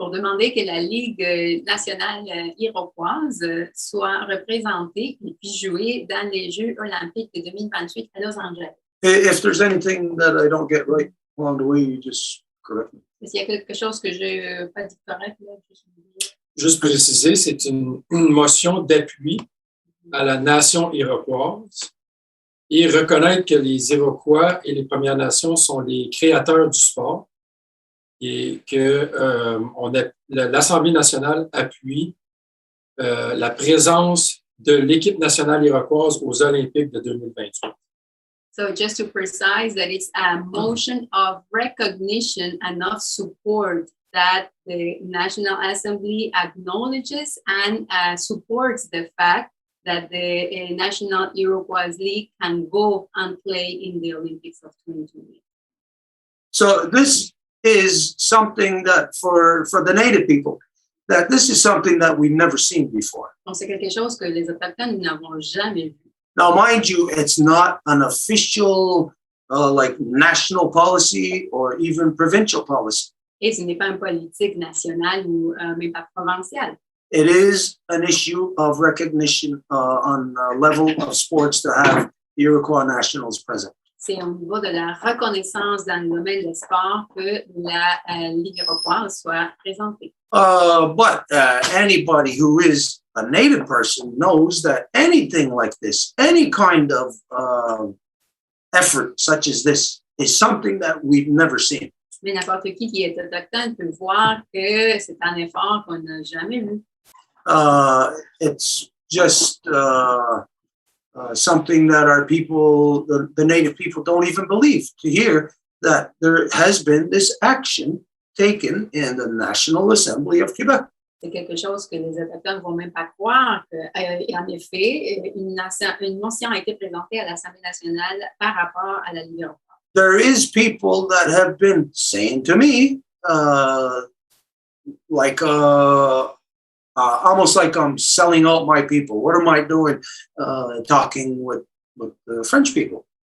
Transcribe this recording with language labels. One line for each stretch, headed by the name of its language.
French: Pour demander que la Ligue nationale iroquoise soit représentée et puisse jouer dans les Jeux olympiques de 2028 à Los Angeles.
English: If there's anything that I don't get right along the way, you just correct me.
French: S'il y a quelque chose que je n'ai pas dit correct, là, Juste préciser, c'est une motion d'appui à la nation iroquoise et reconnaître que les Iroquois et les Premières Nations sont les créateurs du sport et que l'Assemblée nationale appuie la présence de l'équipe nationale iroquoise aux Olympiques de 2028.
English: So just to precise that it's a motion of recognition and of support that the National Assembly acknowledges and supports the fact that the National Iroquois League can go and play in the Olympics of 2028. So this is something that for the Native people, that this is something that we've never seen before.
French: Donc c'est quelque chose que les Autochtones n'avons jamais vu.
English: Now, mind you, it's not an official like national policy or even provincial policy.
French: Et ce n'est pas une politique nationale ou même pas provinciale.
English: It is an issue of recognition on the level of sports to have the Iroquois Nationals present.
French: C'est au niveau de la reconnaissance dans le domaine des sports que la Ligue iroquoise soit présentée.
English: But anybody who is a Native person knows that anything like this, any kind of effort such as this, is something that we've never seen.
French: Mais n'importe qui est autochtone peut voir que c'est un effort qu'on n'a jamais vu.
English: It's just something that our people, the Native people, don't even believe to hear that there has been this action taken in the National Assembly of Quebec.
French: C'est quelque chose que les Autochtones ne vont même pas croire qu'en effet, une motion a été présentée à l'Assemblée nationale par rapport à la Ligue iroquoise.
English: There is people that have been saying to me, like almost like I'm selling out my people. What am I doing? Talking with the French people.